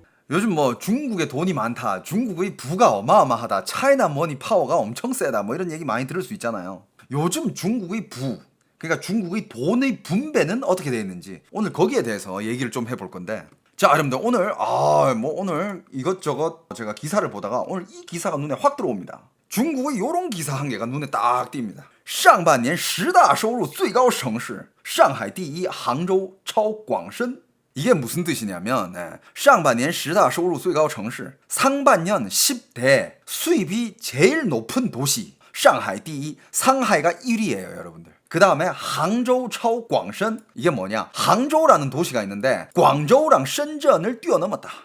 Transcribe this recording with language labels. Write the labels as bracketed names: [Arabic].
[Korean] 요즘 뭐 중국에 돈이 많다, 중국의 부가 어마어마하다, 차이나 머니 파워가 엄청 세다, 뭐 이런 얘기 많이 들을 수 있잖아요. 요즘 중국의 부, 그러니까 중국의 돈의 분배는 어떻게 되어 있는지 오늘 거기에 대해서 얘기를 좀 해볼 건데, 자 여러분들 오늘 오늘 이것저것 제가 기사를 보다가 오늘 이 기사가 눈에 확 들어옵니다. 중국의 요런 기사 한 개가 눈에 딱 띕니다. [Chinese] 上半年10大收入最高城市 上海第一 杭州 超广深. [Korean] 이게 무슨 뜻이냐면, 상반년 10다 [Chinese] 收入最高城市, [Korean] 상반년 10대 수입이 제일 높은 도시, 상하이 [Chinese] 第一, [Korean] 상하이가 1위예요, 여러분들. 그 다음에 항저우, 차오, 광션. 이게 뭐냐? 항저우라는 도시가 있는데 광저우랑深圳을 뛰어넘었다.